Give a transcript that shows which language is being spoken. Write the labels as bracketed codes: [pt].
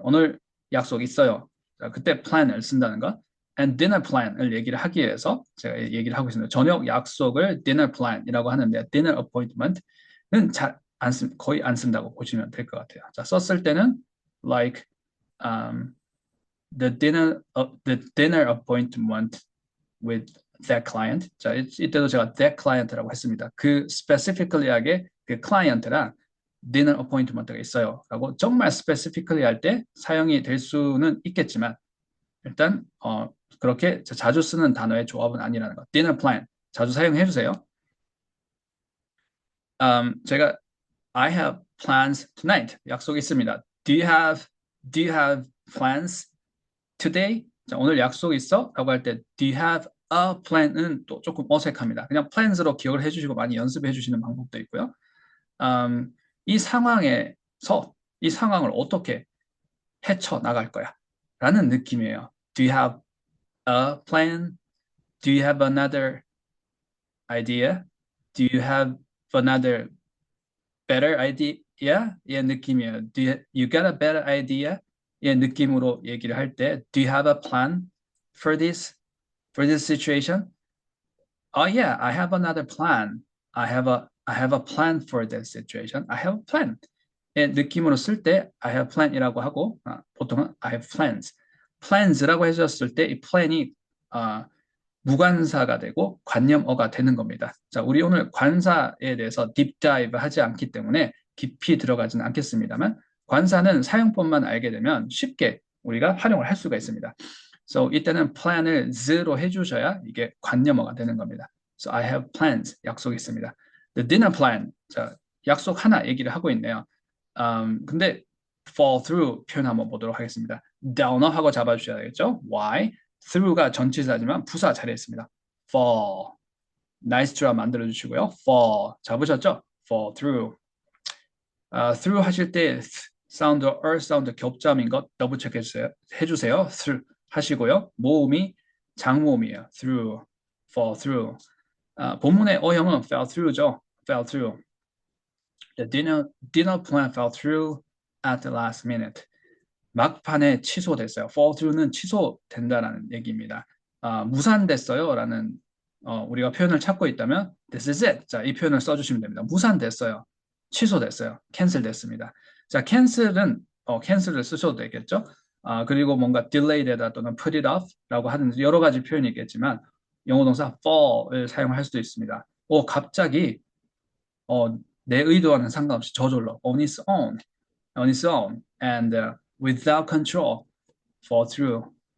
[ko] 오늘 약속 있어요. 자, 그때 plan을 쓴다는 거. And dinner plan을 얘기를 하기 위해서 제가 얘기를 하고 있습니다. 저녁 약속을 dinner plan이라고 하는데 dinner appointment은 거의 안 쓴다고 보시면 될 것 같아요. [en] 자, 썼을 때는 like the dinner appointment with that client. [ko] 자, 이때도 제가 that client라고 했습니다. 그 specifically하게 그 client랑 dinner appointment가 있어요. 라고 정말 specifically 할 때 사용이 될 수는 있겠지만 일단 그렇게 자주 쓰는 단어의 조합은 아니라는 거. dinner plan 자주 사용해 주세요. [en] 제가 I have plans tonight. [ko] 약속이 있습니다. [en] Do you have plans today? [ko] 자, 오늘 약속 있어? 라고 할 때 do you have a plan은 또 조금 어색합니다. 그냥 plans로 기억을 해주시고 많이 연습해 주시는 방법도 있고요. 이 상황에서 이 상황을 어떻게 헤쳐나갈 거야? 라는 느낌이에요. [en] Do you have a plan? Do you have another idea? Do you have another better idea? [ko] 예, 느낌이에요. [en] You got a better idea? [ko] 예, 느낌으로 얘기를 할 때 [en] Do you have a plan for this situation? Oh yeah, I have another plan. I have a plan for this situation. I have a plan. [ko] 예, 느낌으로 쓸 때 I have plan이라고 하고 보통은 I have plans. plans라고 해줬을 때 이 plan이 무관사가 되고 관념어가 되는 겁니다. 자, 우리 오늘 관사에 대해서 딥다이브 하지 않기 때문에 깊이 들어가지는 않겠습니다만 관사는 사용법만 알게 되면 쉽게 우리가 활용을 할 수가 있습니다. So 이때는 plan을 z로 해주셔야 이게 관념어가 되는 겁니다. [en] So I have plans, [ko] 약속이 있습니다. The dinner plan, 자, 약속 하나 얘기를 하고 있네요. 근데 fall through 표현 한번 보도록 하겠습니다. downer 하고 잡아주셔야겠죠? [en] Why? [ko] through가 전치사지만 부사 자리에 있습니다. fall. nice try 만들어 주시고요. [en] fall. 잡으셨죠? fall through. [ko] through 하실 때 사운드와 사운드 겹점인 것 더블 체크 해주세요. through 하시고요. 모음이 장모음이에요. through, fall through. 본문의 어형은 fell through죠. [en] fell through. The dinner plan fell through at the last minute. [ko] 막판에 취소됐어요. fall through는 취소된다라는 얘기입니다. 무산됐어요 라는 우리가 표현을 찾고 있다면 this is it. 자, 이 표현을 써주시면 됩니다. 무산됐어요. 취소됐어요. cancel 됐습니다. 자, cancel은 cancel을 쓰셔도 되겠죠. 그리고 뭔가 delay되다 또는 put it off 라고 하는 여러 가지 표현이 있겠지만 영어 동사 fall을 사용할 수도 있습니다. 갑자기 내 의도와는 상관없이 저절로 [en] on its own and without control fall through.